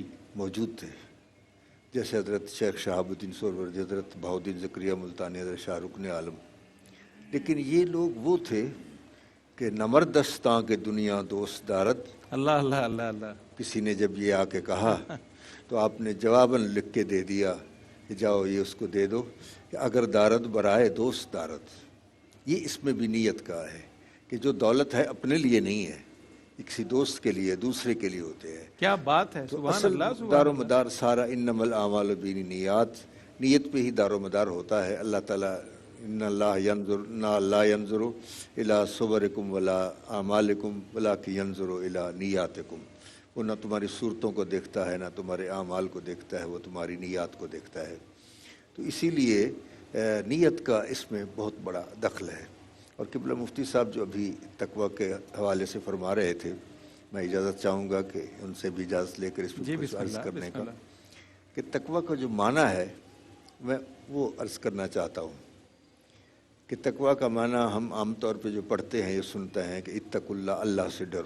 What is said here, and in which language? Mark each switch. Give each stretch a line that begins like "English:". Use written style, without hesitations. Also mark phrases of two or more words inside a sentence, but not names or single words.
Urdu: موجود تھے، جیسے حضرت شیخ شہاب الدین سہروردی، حضرت بہاؤالدین زکریا ملتانی، حضرت شاہ رکن عالم۔ لیکن یہ لوگ وہ تھے کہ نمردستاں کے
Persian: دنیا دوست دارد،
Urdu: اللہ اللہ اللہ اللہ۔ کسی نے جب یہ آ کے کہا تو آپ نے جواباً لکھ کے دے دیا کہ جاؤ یہ اس کو دے دو کہ
Persian: اگر دارد برائے دوست دارد۔
Urdu: یہ اس میں بھی نیت کا ہے کہ جو دولت ہے اپنے لیے نہیں ہے، کسی دوست کے لیے، دوسرے کے لیے ہوتے ہیں۔ کیا بات ہے، تو سبحان اصل اللہ، سبحان دار و اللہ۔ مدار سارا
Arabic: انما الاعمال بالنیات،
Urdu: نیت پہ ہی دار و مدار ہوتا ہے۔
Arabic: اللہ تعالیٰ إن لا ينظر إلى صوركم ولا أعمالكم ولكن ينظر إلى نياتكم.
Urdu: وہ نہ تمہاری صورتوں کو دیکھتا ہے نہ تمہارے اعمال کو دیکھتا ہے، وہ تمہاری نیت کو دیکھتا ہے. تو اسی لیے نیت کا اس میں بہت بڑا دخل ہے. اور قبلہ مفتی صاحب جو ابھی تقویٰ کے حوالے سے فرما رہے تھے، میں اجازت چاہوں گا کہ ان سے بھی اجازت لے کر اس میں کچھ عرض کرنے کا، کہ تقویٰ کا جو معنیٰ ہے میں وہ عرض کرنا چاہتا ہوں کہ تقویٰ کا معنیٰ ہم عام طور پہ جو پڑھتے ہیں، یہ سنتے ہیں کہ اتقواللہ، اللہ سے ڈرو.